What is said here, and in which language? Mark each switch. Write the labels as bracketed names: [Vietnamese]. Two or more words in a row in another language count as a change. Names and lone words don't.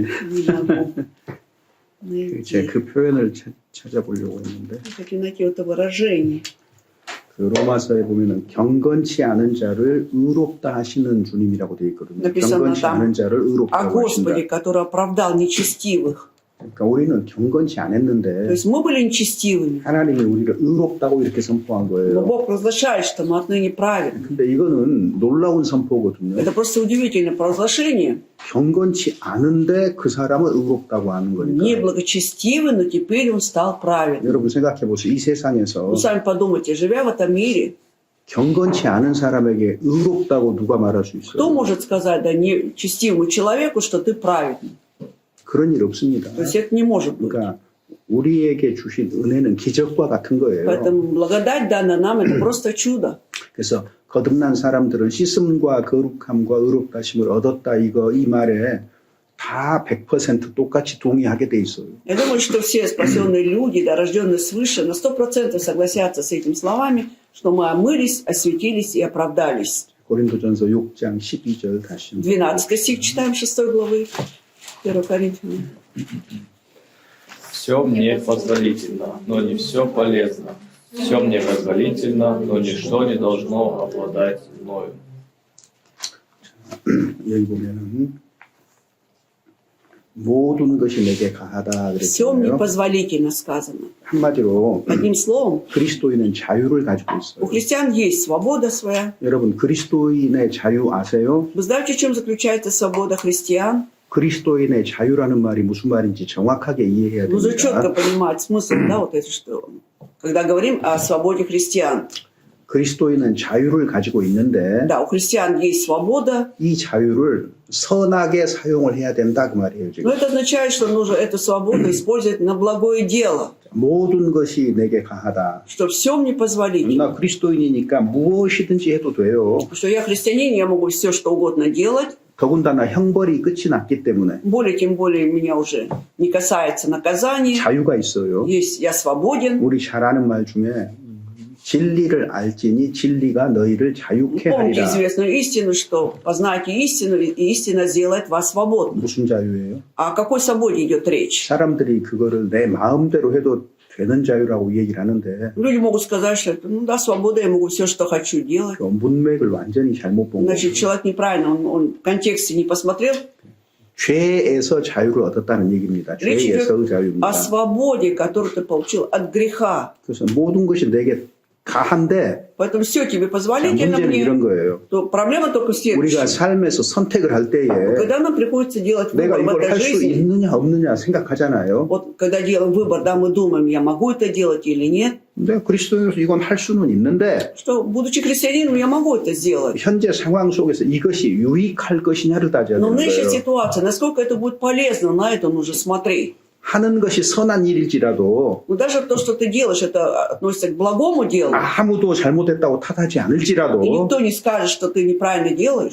[Russian] Не могу найти. [Korean] 제가 그 표현을 찾아보려고 했는데 [Russian] Хочу найти это выражение. [Korean] 그 로마서에 보면은 경건치 않은 자를 의롭다 하시는 주님이라고 되어 있거든요. [Russian] написано [Korean] 경건치 [Russian] там [Korean] 않은 자를 [Russian] О [Korean] 의롭다고 하신다. [Russian] Господе, который оправдал нечестивых. [Korean] 그러니까 우리는 경건치 [Russian] То [Korean] 않았는데 [Russian] есть мы были нечестивыми. [Korean] 하나님이 우리를 의롭다고 이렇게 선포한 [Russian] Но [Korean] 거예요. [Russian] Бог провозглашает, что мы отныне праведны. [Korean] 근데 이거는 놀라운 선포거든요. [Russian] Это просто удивительное провозглашение. [Korean] 경건치 않은데 그 사람을 의롭다고 하는 거니까. [Russian] Неблагочестивый, но теперь он стал праведным. [Korean] 여러분 생각해 보세요. 이 세상에서 [Russian] Вы сами подумайте, живя в этом мире, [Korean] 경건치 않은 사람에게 의롭다고 누가 말할 수 [Russian] Кто [Korean] 있어요? [Russian] может сказать, да, нечестивому человеку, что ты праведный? [Korean] 그런 일 없습니다. [Russian] То есть это не может быть. [Korean] 그러니까 우리에게 주신 은혜는 기적과 같은 거예요. [Russian] Поэтому благодать данная нам это просто чудо. [Korean] 그래서 거듭난 사람들은 씻음과 거룩함과 의롭다심을 얻었다 이 말에 다 100% 똑같이 동의하게 돼 있어요. [Russian] Я думаю, что все спасенные люди, да, рожденные свыше, на 100% согласятся с этими словами, что мы омылись, осветились и оправдались. [Korean] 고린도전서 6장 12절 다시. [Russian] 12 стих читаем 6 главы 1 Коринфянам. Все мне позволительно, но не все полезно. Все мне позволительно, но ничто не должно обладать мною. [Korean] 여기 보면은 모든 것이 내게 가하다 [Russian] Все мне [Korean] 그랬잖아요. [Russian] позволительно сказано. [Korean] 한마디로 [Russian] Одним словом, [Korean] 그리스도인은 자유를 가지고 [Russian] у [Korean] 있어요. [Russian] христиан есть свобода своя. [Korean] 여러분 그리스도인의 자유 아세요? [Russian] Вы знаете, в чем заключается свобода христиан? [Korean] 그리스도인의 자유라는 말이 무슨 말인지 정확하게 이해해야 [Russian] Нужно четко [Korean] 됩니다. [Russian] понимать смысл, да, вот это что. Когда говорим о свободе христиан. [Korean] 그리스도인은 자유를 가지고 있는데 [Russian] Да, у христиан есть свобода, [Korean] 이 자유를 선하게 사용을 해야 된다 그 말이에요. [Russian] но [Korean] 지금 [Russian] это означает, что нужно эту свободу использовать на благое дело, [Korean] 모든 것이 내게 가하다. [Russian] что все мне позволительно. [Korean] 나 그리스도인이니까 무엇이든지 해도 돼요. [Russian] Что я христианин, я могу все, что угодно делать. [Korean] 더군다나 형벌이 끝이 났기 때문에 [Russian] Тем более меня уже не касается наказания. [Korean] 자유가 있어요. [Russian] Есть, я свободен. [Korean] 우리 잘 아는 말 중에 진리를 알지니 진리가 너희를 자유케 [Russian] Помните [Korean] 하리라. [Russian] известную истину, что познайте истину, и истина сделает вас свободным. [Korean] 무슨 자유예요? [Russian] О какой свободе идет речь? [Korean] 사람들이 그거를 내 마음대로 해도 되는 자유라고 얘기를 하는데 [Russian] Люди могут сказать, что это, ну да, свобода, я могу все, что хочу делать. [Korean] 그 문맥을 완전히 잘못 본 [Russian] Значит, [Korean] 거예요. [Russian] человек неправильно, он в контексте не посмотрел. [Korean] 죄에서 자유를 얻었다는 얘기입니다. [Russian] Речь идет [Korean] 죄에서 [Russian] о [Korean] 자유입니다. [Russian] свободе, которую ты получил от греха. [Korean] 그래서 모든 것이 내게 가한데 [Russian] Поэтому все тебе [Korean] 자, [Russian] позволительно [Korean] 문제는 이런 [Russian] мне. [Korean] 거예요. [Russian] То проблема только в [Korean] 우리가 [Russian] следующем. [Korean] 삶에서 선택을 할 때에 [Russian] Когда нам приходится делать [Korean] 내가 [Russian] выбор в [Korean] 이걸 [Russian] этой [Korean] 할 수 [Russian] жизни, [Korean] 있느냐 없느냐 생각하잖아요. [Russian] вот когда делаем выбор, да, мы думаем, я могу это делать или нет. [Korean] 근데 그리스도인으로서 이건 할 수는 있는데 [Russian] Что, будучи христианином, я могу это сделать. [Korean] 현재 상황 속에서 이것이 유익할 것이냐를 따져야 [Russian] Но в [Korean] 되는 [Russian] нынешней [Korean] 거예요. [Russian] ситуации, насколько это будет полезно, на это нужно смотреть. [Korean] 하는 것이 선한 일일지라도 [Russian] Но даже то, что ты делаешь, это относится к благому делу. [Korean] 아무도 잘못했다고 탓하지 [Russian] И [Korean] 않을지라도 [Russian] никто не скажет, что ты неправильно делаешь.